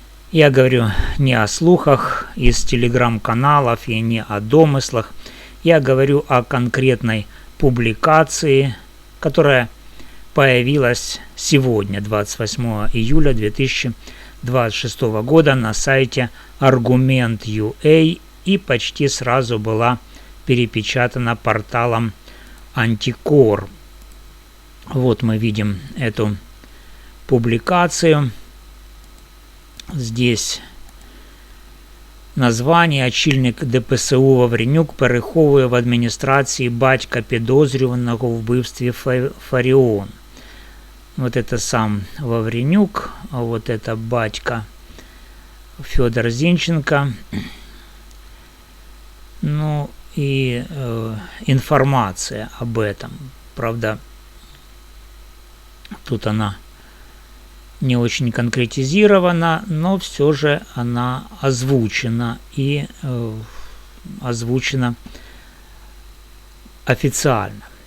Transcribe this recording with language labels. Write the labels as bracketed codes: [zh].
[ru] Я говорю не о слухах из телеграм-каналов и не о домыслах, я говорю о конкретной публикации, которая появилась сегодня, 28 июля 2026 года на сайте Argument.ua и почти сразу была перепечатана порталом Антикор. Вот мы видим эту публикацию. [uk] Здесь название: очільник ДПСУ Вавренюк переховує в адміністрації батька підозрюваного в вбивстві Фаріон. [ru] Вот это сам Вавренюк, а вот это батька Федор Зинченко. Ну и информация об этом. Правда, тут она не очень конкретизирована, но все же она озвучена и озвучена официально.